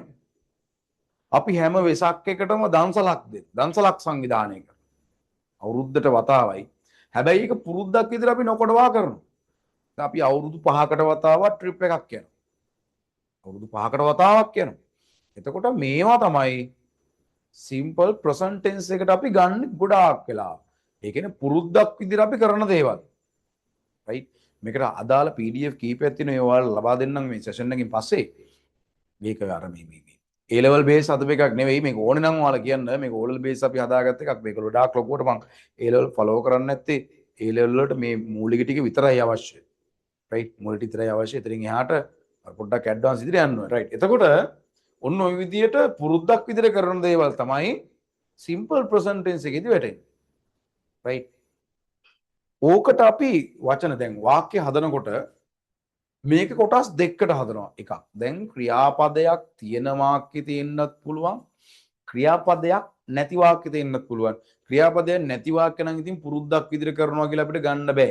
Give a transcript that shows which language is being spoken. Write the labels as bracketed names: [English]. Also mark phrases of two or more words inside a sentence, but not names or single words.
[Sinhala] අපි හැම වෙසක් එකටම දන්සලක් දෙන්න. දන්සලක් සංවිධානය කරනවා. අවුරුද්දට වතාවයි. හැබැයි ඒක පුරුද්දක් විදියට අපි නොකොඩවා කරනවා. අපි අවුරුදු 5කට වතාවක් ට්‍රිප් එකක් යනවා. අවුරුදු 5කට වතාවක් යනවා. එතකොට මේවා තමයි [English] simple present tense [Sinhala] එකට අපි ගන්න ගොඩාක් වෙලා. ඒ කියන්නේ පුරුද්දක් විදියට අපි කරන දේවල්. right? මේකට අදාළ PDF කීපයක් තියෙනවා. ඒ ඔයාලා ලබා දෙන්නම් මේ සෙෂන් එකකින් පස්සේ. මේක අර මේ A level base හදපු එකක් නෙවෙයි. මේක ඕනේ නම් ඔයාලා කියන්න. මේක O level base අපි හදාගත්ත එකක්. මේක ගොඩාක් ලොකුවට මම A level follow කරන්නේ නැත්තේ A level වලට මේ මූලික ටික විතරයි අවශ්‍ය. right? මූලික විතරයි අවශ්‍ය. එතනින් එහාට පොඩ්ඩක් ඇඩ්වාන්ස් ඉදිරියට යන්න ඕනේ. right? එතකොට ඔන්න ඔය විදියට පුරුද්දක් විදියට කරන දේවල් තමයි [English] simple present tense [Sinhala] එකේදී වැටෙන්නේ. right? ඕකට අපි වචන දැන් වාක්‍ය හදනකොට මේක කොටස් දෙකකට හදනවා. එකක් දැන් ක්‍රියාපදයක් තියෙන වාක්‍ය තියෙන්නත් පුළුවන්. ක්‍රියාපදයක් නැති වාක්‍ය තියෙන්නත් පුළුවන්. ක්‍රියාපදයක් නැති වාක්‍ය නම් ඉතින් පුරුද්දක් විදියට කරනවා කියලා අපිට ගන්න බෑ.